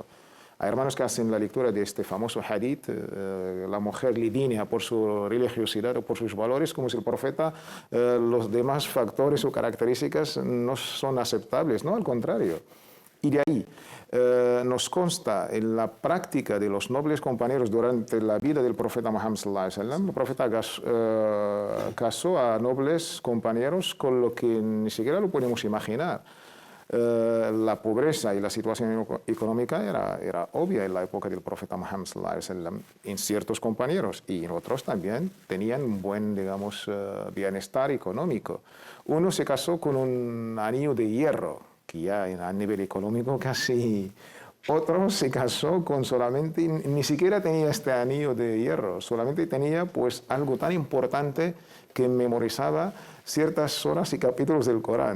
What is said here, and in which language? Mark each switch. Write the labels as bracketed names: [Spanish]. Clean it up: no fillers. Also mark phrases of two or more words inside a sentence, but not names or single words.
[Spanish] Hay hermanos que hacen la lectura de este famoso hadith, la mujer lidínea por su religiosidad o por sus valores, como si el profeta, los demás factores o características no son aceptables, no, al contrario. Y de ahí nos consta en la práctica de los nobles compañeros durante la vida del profeta Muhammad [Arabic] صلى الله عليه وسلم, [Spanish] el profeta casó a nobles compañeros con lo que ni siquiera lo podemos imaginar. La pobreza y la situación económica era obvia en la época del profeta Muhammad [Arabic] صلى الله عليه وسلم [Spanish] en ciertos compañeros y en otros también tenían un buen, digamos, bienestar económico. Uno se casó con un anillo de hierro, que ya a nivel económico casi... Otro se casó con solamente, ni siquiera tenía este anillo de hierro, solamente tenía pues algo tan importante que memorizaba ciertas horas y capítulos del Corán.